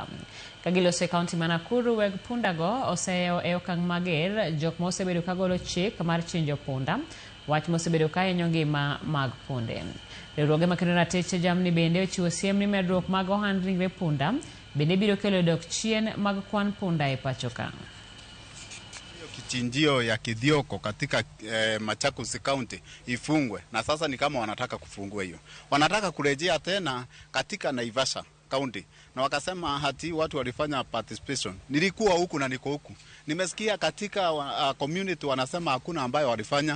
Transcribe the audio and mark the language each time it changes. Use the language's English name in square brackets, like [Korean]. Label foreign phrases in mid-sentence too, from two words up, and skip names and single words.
[Luo (Kenya and Tanzania)] Kagilose kaunti ma Nakuru, weg pundago oseyo e okang' mager jok mosebedo kagolo chik mar chinjo punda, wach mosebedo kae hinyo ngima mag punde. Riwruoge makendo ratich jamni bende ochiwo siem ni medruok mag ohand ringre punda bende biro kelo dok chien mag kwan punda e pacho ka. [Swahili] Kichinjio ya Kithioko katika Machakos County ifungwe, na sasa ni kama wanataka kufungua hiyo. Wanataka kurejea tena katika Naivasha County, na wakasema hati watu walifanya participation. Nilikuwa huku na niko huku. Nimesikia katika community wanasema hakuna ambayo walifanya.